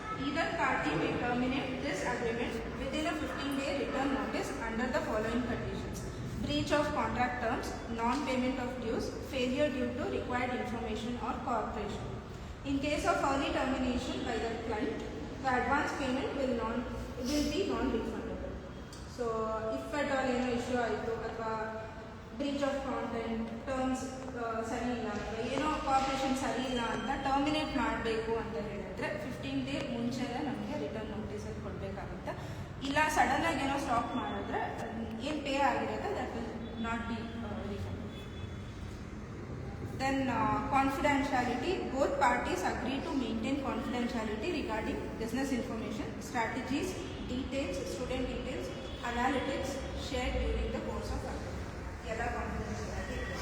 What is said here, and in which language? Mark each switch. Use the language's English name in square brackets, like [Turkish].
[English] Either party may terminate this agreement within a 15-day return notice under the following conditions: breach of contract terms, non-payment of dues, failure due to required information or cooperation. In case of early termination by the client, the advance payment will be non-refundable. So, if at all issue [Kannada] ಆಯಿತು ಅಥವಾ breach of content, terms ಸರಿ ಇಲ್ಲ ಅಥವಾ ಏನೋ cooperation ಸರಿ ಇಲ್ಲ ಅಂತ terminate ಮಾಡಬೇಕು ಅಂತ ಹೇಳಿದ್ರೆ 15 ಡೇ ಮುಂಚೆನೇ ನಮಗೆ ರಿಟರ್ನ್ ನೋಟಿಸಲ್ಲಿ ಕೊಡಬೇಕಾಗುತ್ತೆ. ಇಲ್ಲ ಸಡನ್ ಆಗಿ ಏನೋ ಸ್ಟಾಪ್ ಮಾಡಿದ್ರೆ ಏನು ಪೇ ಆಗಿರುತ್ತೆ [English] That will not be refund. Then confidentiality. Both parties agree to maintain confidentiality regarding business information, strategies, details, student details, analytics shared during the course of agreement. Yellow confidentiality.